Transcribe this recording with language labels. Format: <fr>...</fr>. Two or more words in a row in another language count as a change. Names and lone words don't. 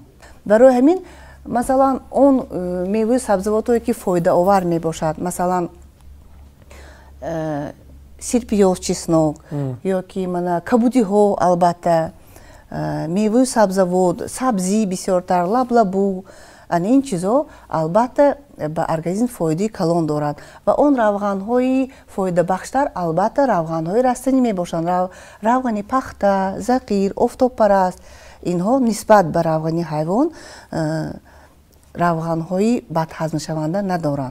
<fa>برای همین مثلا اون میوه سبزیجاتی که فایده آور می باشد، مثلا سیرپیاز، چسناک یا که من کبودی ها، البته میوه سبزیجات، سبزی بسیارتر، لبلبو، این چیزا البته</fa> <tg>ба организм фоидаи калон дорад ва он равғанҳои фоидабахштар албатта равғанҳои растанӣ мебошанд. Равғани пахта, зақир, офтобпараст, инҳо нисбат ба равғани ҳайвон равғанҳои бадҳазмшаванда надоранд.</tg>